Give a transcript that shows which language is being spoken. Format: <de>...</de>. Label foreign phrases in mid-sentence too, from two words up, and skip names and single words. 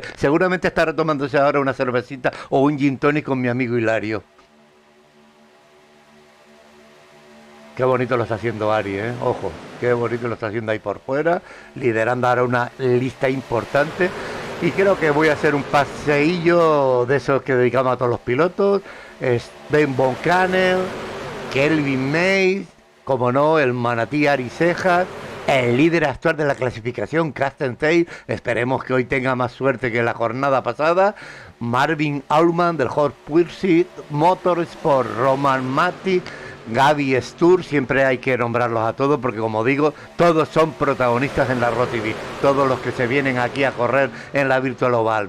<es>Seguramente está retomándose ahora una cervecita o un gin tonic con mi amigo Hilario. Qué bonito lo está haciendo Ari, ¿eh? Ojo, qué bonito lo está haciendo ahí por fuera, liderando ahora una lista importante. Y creo que voy a hacer un paseillo de esos que dedicamos a todos los pilotos. Sven von Kannel, Kelvin Mays, como no, el manatí Ari Cejas, el líder actual de la clasificación, Carsten Tail, esperemos que hoy tenga más suerte que la jornada pasada. Marvin Aullmann del Horst Pursuit Motorsport, Roman Mati, Gaby Stur, siempre hay que nombrarlos a todos porque como digo, todos son protagonistas en la Road TV, todos los que se vienen aquí a correr en la Virtual Oval.</es>